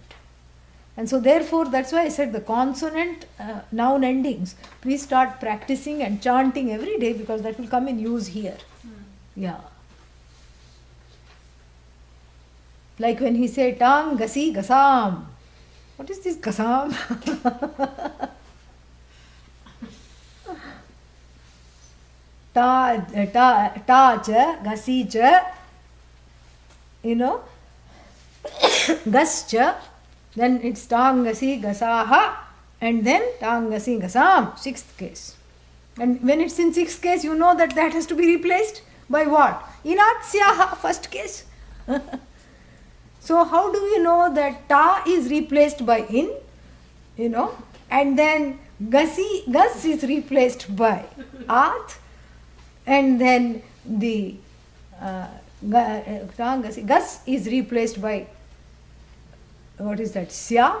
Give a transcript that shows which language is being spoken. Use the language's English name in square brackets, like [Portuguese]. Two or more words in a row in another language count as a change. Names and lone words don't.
[English] And so therefore, that's why I said the consonant noun endings, please start practicing and chanting every day, because that will come in use here. Yeah. Like when he said [Sanskrit] tang, gasi, gasam. [English] What is this gasam? [Sanskrit] Ta cha, gasi cha, gas cha, [English] then it's [Sanskrit] tang, gasi, gasaha, [English] and then [Sanskrit] tang, gasi, gasam, [English] 6th case. And when it's in 6th case, you know that has to be replaced by what? Inatsyaha, 1st case. So how do we know that ta is replaced by in, and then gas is replaced by at, and then the gas is replaced by, what is that, sya?